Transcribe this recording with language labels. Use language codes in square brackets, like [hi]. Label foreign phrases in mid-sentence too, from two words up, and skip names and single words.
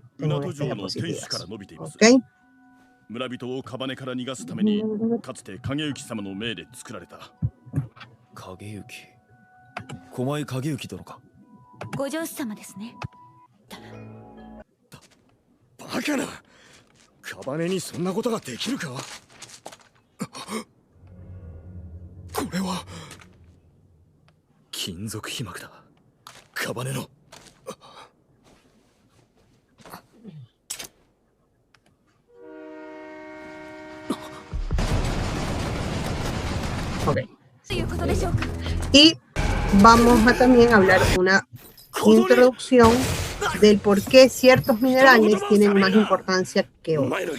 [es] Tengo estas diapositivas. ¿Ok? [ja] 村人をカバネから逃がすためにかつて影行様の命で作られた。影行、狛江影行殿か。ご上司様ですね。バカな。カバネにそんなことができるか。これは金属皮膜だ。カバネの。 [es] Okay. Y vamos a también hablar una introducción del por qué ciertos minerales tienen más importancia que otros.